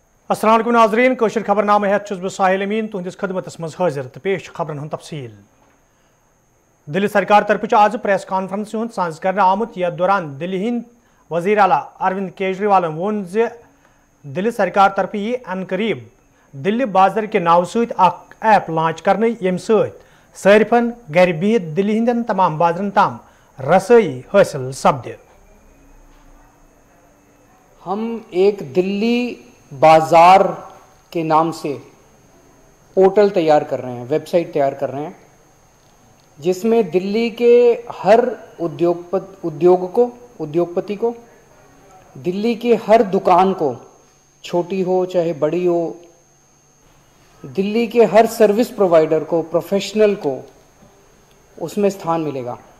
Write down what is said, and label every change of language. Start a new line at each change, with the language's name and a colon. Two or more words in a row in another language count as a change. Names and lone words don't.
Arabic: السلام عليكم
Kashmiri: नाज़रीन कशर खबरनामे हेत छुस बह साहिल अमीन तुहंदिस खदमतस मज हाजिर तो पेश खबरन हुंद तफसील। दिल्ली सरकार तरफ आज
English: press conference
Kashmiri: हुंद सांस करने आमुत यथ दौरान दिल्ली हिंद वजीर आला अरविंद केजरीवाल वोन जे दिल्ली सरकार तरफ यी अन करीब दिल्ली बाजार के नाव सत
English: app launch
Kashmiri: करने यम सारिफन घर बिहित दिल्ली हिंदन तमाम बाजारन ताम रसोई हासिल सपद।
Hindi: हम एक दिल्ली बाजार के नाम से पोर्टल तैयार कर रहे हैं, वेबसाइट तैयार कर रहे हैं, जिसमें दिल्ली के हर उद्योगपति को, दिल्ली की हर दुकान को, छोटी हो चाहे बड़ी हो, दिल्ली के हर
English: service provider
Hindi: को, प्रोफेशनल को उसमें स्थान मिलेगा।